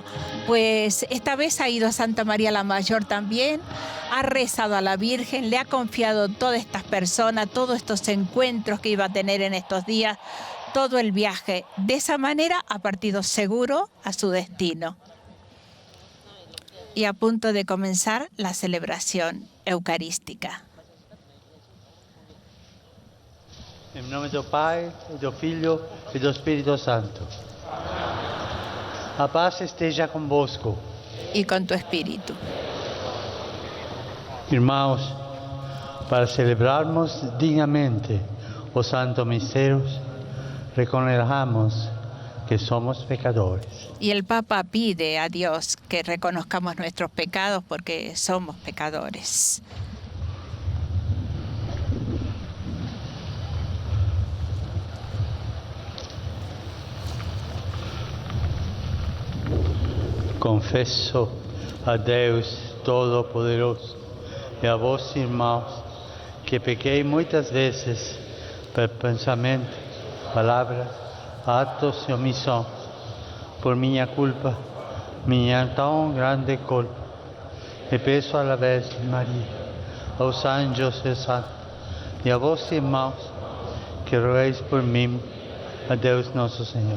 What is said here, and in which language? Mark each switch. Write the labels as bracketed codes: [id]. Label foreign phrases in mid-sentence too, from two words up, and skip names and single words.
[es] Pues esta vez ha ido a Santa María la Mayor también, ha rezado a la Virgen, le ha confiado todas estas personas, todos estos encuentros que iba a tener en estos días, todo el viaje. De esa manera ha partido seguro a su destino. Y a punto de comenzar la celebración eucarística. [pt] En nome do Pai, do Filho e do Espírito Santo. A paz esteja convosco. [es] Y con tu espíritu. [pt] Irmãos, para celebrarmos dignamente os santos misterios, [es] reconozcamos que somos pecadores. Y el Papa pide a Dios que reconozcamos nuestros pecados porque somos pecadores. [pt] Confesso a Deus Todo-Poderoso e a vós, irmãos, que pequei muitas vezes por pensamento, palavras, atos e omissão, por minha culpa, minha tão grande culpa. E peço à Virgem Maria, aos anjos e santos, e a vós, irmãos, que rogueis por mim, a Deus nosso Senhor.